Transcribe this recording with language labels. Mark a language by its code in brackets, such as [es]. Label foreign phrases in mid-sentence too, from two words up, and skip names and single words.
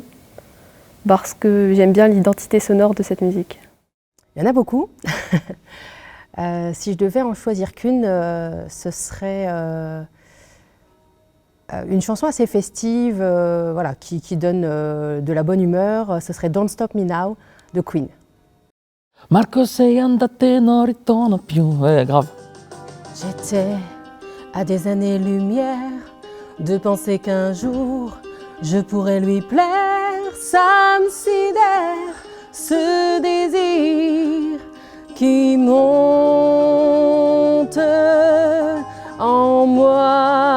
[fr] parce que j'aime bien l'identité sonore de cette musique. Il y en a beaucoup. Si je devais en choisir qu'une, ce serait une chanson assez festive, voilà, qui donne de la bonne humeur. Ce serait Don't Stop Me Now de Queen. [it] Marco sei andate non ritorno più. [fr] Ouais, grave. J'étais à des années-lumière de penser qu'un jour je pourrais lui plaire. Ça me sidère, ce désir qui monte en moi.